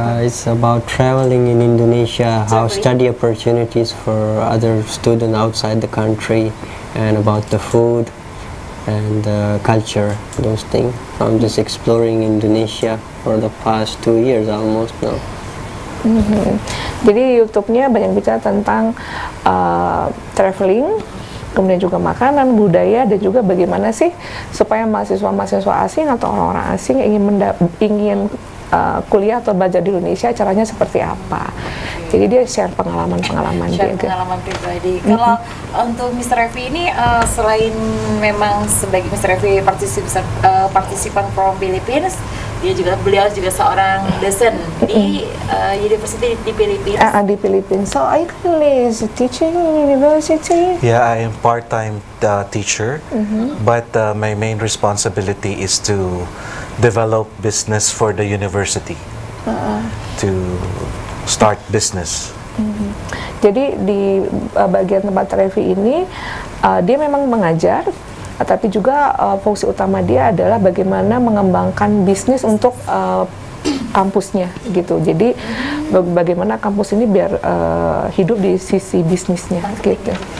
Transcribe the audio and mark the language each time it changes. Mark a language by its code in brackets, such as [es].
[en] It's about traveling in Indonesia, how study opportunities for other students outside the country, and about the food and culture, those things. I'm just exploring Indonesia for the past 2 years almost now. [id] Jadi YouTube-nya banyak bicara tentang traveling, kemudian juga makanan, budaya, dan juga bagaimana sih supaya mahasiswa-mahasiswa asing atau orang-orang asing ingin kuliah atau belajar di Indonesia, caranya seperti apa. Jadi dia share pengalaman-pengalaman dia. Pengalaman pribadi. Kalau untuk Mr. Revi ini, selain memang sebagai Mr. Revi partisipan [en] from Philippines, [id] beliau juga seorang dosen di university di Philippines. Di Philippines. [en] So are you currently teaching in university? Yeah, I am part-time teacher, but my main responsibility is to develop business for the university, to start business. [id] Jadi di bagian tempat Revi ini, dia memang mengajar, tapi juga fungsi utama dia adalah bagaimana mengembangkan bisnis untuk kampusnya, gitu. Jadi bagaimana kampus ini biar hidup di sisi bisnisnya, gitu.